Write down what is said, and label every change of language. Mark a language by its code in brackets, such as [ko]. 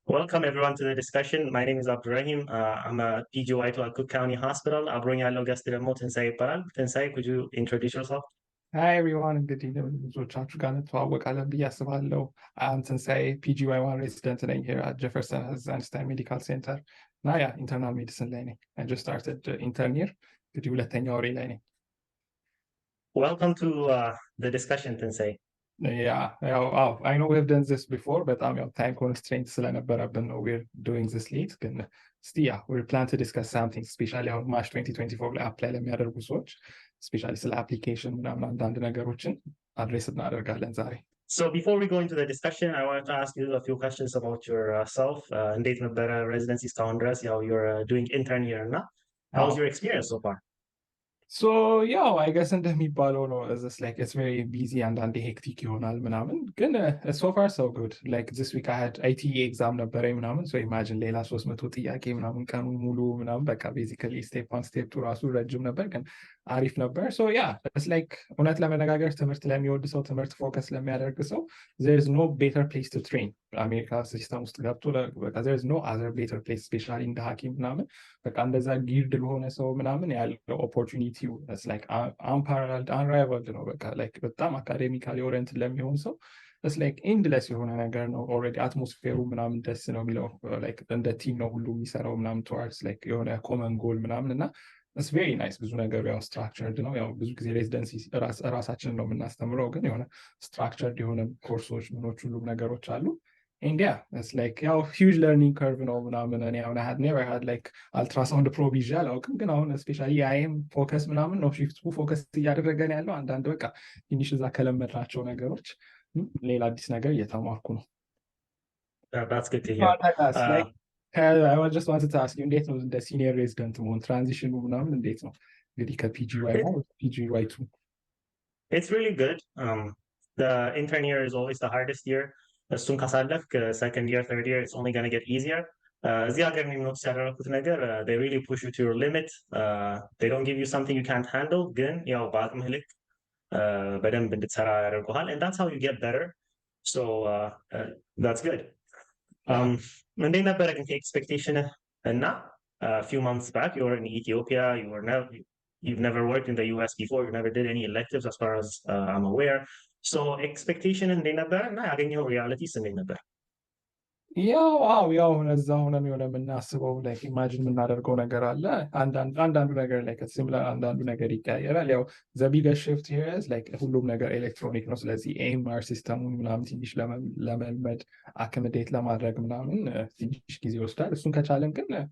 [en] Welcome everyone to the discussion. My name is Abdurrahim. I'm a PGY to Cook County Hospital. [am] አብሮኝ ያለው ገስት ደግሞ ትንሳኤ ይባላል። ትንሳኤ, [en] could you introduce yourself? Hi everyone, [am] እንግዲህ ብዙዎቻችሁ ጋር እንተዋወቃለን ብዬ አስባለሁ። ትንሳኤ [en] PGY1 resident [am] ነኝ [en] here at Jefferson Einstein Medical Center [am] እና internal medicine ላይ ነኝ. [en] I just started intern year, [am] እንግዲህ ሁለተኛ ወሬ ላይ ነኝ። [en] Welcome to the discussion, ትንሳኤ. I know we've done this before, but time constraints [am] ስለነበረብን ነው [en] we're doing this late. [am] ግን እስቲ [en] we plan to discuss something, especially on March 2024 [am] ላይ apply ለሚያደርጉ ሰዎች especially ስለ application ምናምን አንዳንድ ነገሮችን አድሬስ እናደርጋለን ዛሬ። [en] So before we go into the discussion, I wanted to ask you a few questions about yourself. [am] እንዴት ነበረ residency እስካሁን ድረስ? [en] You're doing intern here እና how's your experience so far? So I guess [am] እንደሚባለው ነው [en] it's very busy and hectic [am] ይሆናል ምናምን ግን [en] so far so good. Like this week I had ITE exam [am] ነበረኝ ምናምን, [en] so imagine [am] ሌላ 300 ጥያቄ ምናምን ቀኑ ሙሉ ምናምን በቃ [en] basically step 1 step 2 [am] ራሱ ረጅም ነበር ግን አሪፍ ነበር. [en] So it's like [am] እውነት ለመነጋገር ትምህርት ለሚወድ ሰው ትምህርት ፎከስ ለሚያደርግ ሰው [en] there is no better place to train. [am] አሜሪካ ሲስተም ውስጥ ገብቶ በቃ [en] there is no other better place, [am] especially እንደ ሐኪም ምናምን በቃ እንደዛ ጊርድ ለሆነ ሰው ምናምን ያለው opportunity [en] it's like unparalleled, unrivaled [am] ነው በቃ like በጣም አካዴሚካሊ ኦሪየንትድ ለሚሆን ሰው [en] it's like endless [am] የሆነ ነገር ነው። already አትሞስፌሩ ምናምን ደስ ነው የሚለው like እንደ ቲም ነው ሁሉ የሚሰራው ምናምን towards like የሆነ common goal ምናምን እና [en] it's very nice. [am] ብዙ ነገሩ structured ነው። ብዙ ጊዜ ሬዚደንሲ ራሳችንን ነው የምናስተምረው ግን የሆነ structured የሆነ ኮርሶች ምኖች ሁሉ ነገሮች አሉ. [en] And it's like huge learning curve [am] ነው ምናምን እኔ [en] I had never had like ultrasound probe [am] ይዤ አላውቅም ግን አሁን especially IM ፎከስ ምናምን ነው shift ፎከስ እያደረገን ያለው አንዳንድ በቃ ትንሽ እዛ ከለመድናቸው ነገሮች ሌላ አዲስ ነገር እየተማርኩ ነው። [en] That's good to hear. I just wanted to ask you, [am] እንዴት ነው እንደ ሲኒየር ሬዚደንት መሆን ትራንዚሽኑ ምናምን እንዴት ነው እንግዲህ ከPGY1 ወደ PGY2? [en] It's really good. The intern year is always the hardest year. [am] እሱን ካሳለፍክ [en] second year, third year, it's only going to get easier. [am] እዚህ ሀገር ኖትስ ያደረኩት ነገር [en] they really push you to your limit. They don't give you something you can't handle [am] ግን በአቅምህ ልክ በደንብ እንድትሰራ ያደርጉሃል, [en] and that's how you get better. So that's good. [am] እንዴት ነበረ ግን [en] expectation እና a few months back you were in Ethiopia, you've never worked in the US before, you never did any electives as far as I'm aware. [am] So expectation እንዴት ነበረ እና ያገኘው ሪያሊቲስ እንዴት ነበር? እዛ ሆነን የሆነ የምናስበው like imagine የምናደርገው ነገር አለ አንዳንዱ ነገር like similar አንዳንዱ ነገር ይቀያየራል። [en] the biggest shift here is like [am] ሁሉም ነገር ኤሌክትሮኒክ ነው። ስለዚህ AMR ሲስተሙን ምናምን ትንሽ ለመልመድ አክመዴት ለማድረግ ምናምን ትንሽ ጊዜ ይወስዳል። እሱን ከቻለን ግን